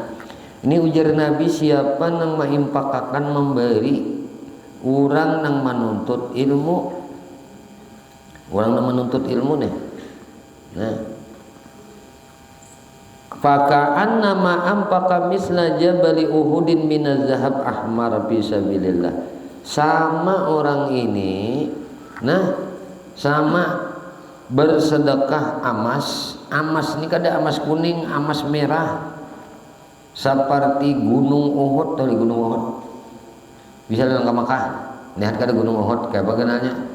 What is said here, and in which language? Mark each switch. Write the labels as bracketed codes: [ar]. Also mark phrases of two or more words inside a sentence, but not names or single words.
[bjn] Ini ujar Nabi, siapa nang maimpakakan memberi orang nang menuntut ilmu. Orang nang menuntut ilmu nih. [ar] Nah, فكأنما أنفق مثل جبل أحد من الذهب أحمر في سبيل الله. [bjn] Sama orang ini, nah, sama bersedekah amas ini kada amas kuning, amas merah seperti gunung Uhud. Tahu gunung Uhud? Bisa datang ke Makkah, lihat kada gunung Uhud kayak bagaimana?